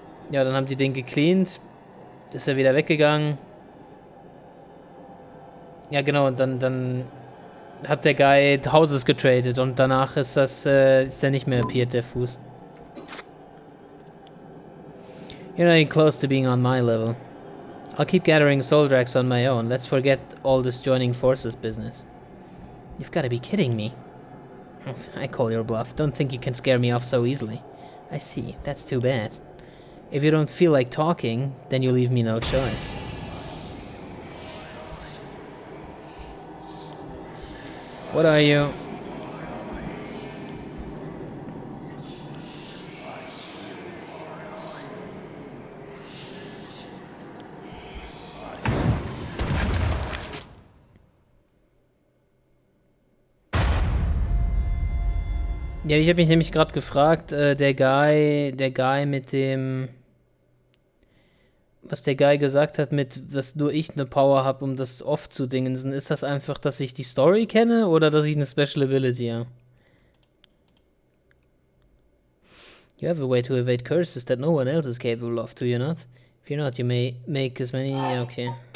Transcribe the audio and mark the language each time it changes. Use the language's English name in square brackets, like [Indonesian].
[German] Ja, dann haben die den gecleant, ist er wieder weggegangen. Ja, genau, und dann hat der Guy Houses getradet und danach ist der nicht mehr appeared, der Fuß. [English] You're not even close to being on my level. I'll keep gathering soul drags on my own. Let's forget all this joining forces business. You've got to be kidding me. I call your bluff. Don't think you can scare me off so easily. I see. That's too bad. If you don't feel like talking, then you leave me no choice. What are you? [German] Ja, ich habe mich nämlich gerade gefragt, der Guy mit dem, was der Guy gesagt hat, mit, dass nur ich eine Power habe, um das off zu dingensen, ist das einfach, dass ich die Story kenne oder dass ich eine Special Ability habe? [English] You have a way to evade curses that no one else is capable of, do you not? If you're not, you may make as many, [German] ja, okay.